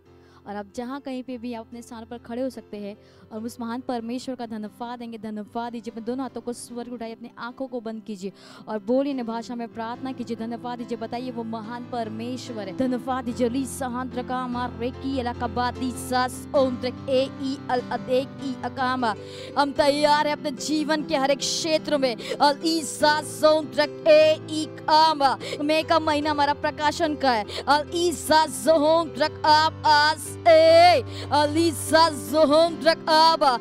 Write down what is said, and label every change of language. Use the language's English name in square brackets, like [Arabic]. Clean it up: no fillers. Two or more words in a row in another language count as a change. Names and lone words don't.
[Hindi] और आप जहाँ कहीं पे भी आप अपने स्थान पर खड़े हो सकते हैं और उस महान परमेश्वर का धन्यवाद देंगे। धन्यवाद दीजिए, अपने दोनों हाथों को स्वर्ग उठाइए, अपनी आंखों को बंद कीजिए और बोलिए न भाषा में प्रार्थना कीजिए। धन्यवाद दीजिए, बताइए वो महान परमेश्वर है। धन्यवाद दीजिए। ली सहांत्र का मार रेकी इलाकाबादी सास ओंत्रक ए ई अल अदेक ई अकामा। हम तैयार है अपने जीवन के हर एक क्षेत्र में अल ई सास ओंत्रक ए ई कामा। मई का महीना हमारा प्रकाशन का है। अल ई सास ओंत्रक आप आस ए अली सास ओंत्रक आबा।